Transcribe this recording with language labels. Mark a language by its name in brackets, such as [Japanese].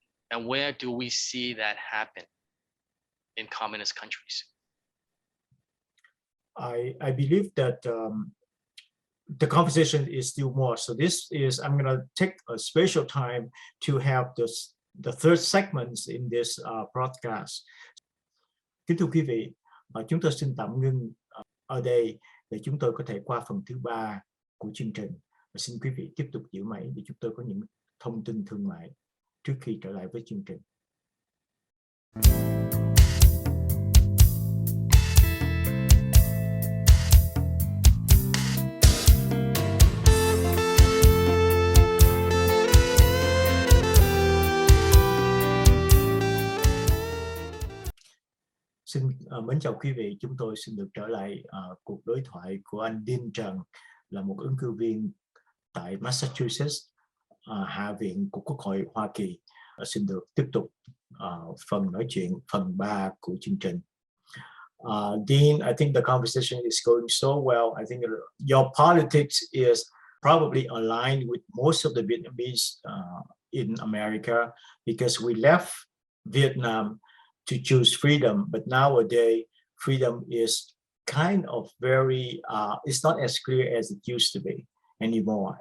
[English] And where do we see that happen in communist countries? I believe that the conversation is still more. So I'm going to take a special time to have the third segment in this broadcast. [Vietnamese] Kính thưa quý vị, chúng tôi xin tạm ngưng ở đây để chúng tôi có thể qua phần thứ 3 của chương trình. Và xin quý vị tiếp tục giữ máy để chúng tôi có những thông tin thương mại trước khi trở lại với chương trình. Xin mến chào quý vị, chúng tôi xin được trở lại cuộc đối thoại của anh Dean Tran, là một ứng cử viên tại Massachusetts, Hạ viện của Quốc hội Hoa Kỳ. Xin được tiếp tục phần nói chuyện, phần 3 của chương trình. [English] Dean, I think the conversation is going so well. I think your politics is probably aligned with most of the Vietnamese in America, because we left Vietnam to choose freedom. But nowadays, freedom is kind of very, it's not as clear as it used to be anymore.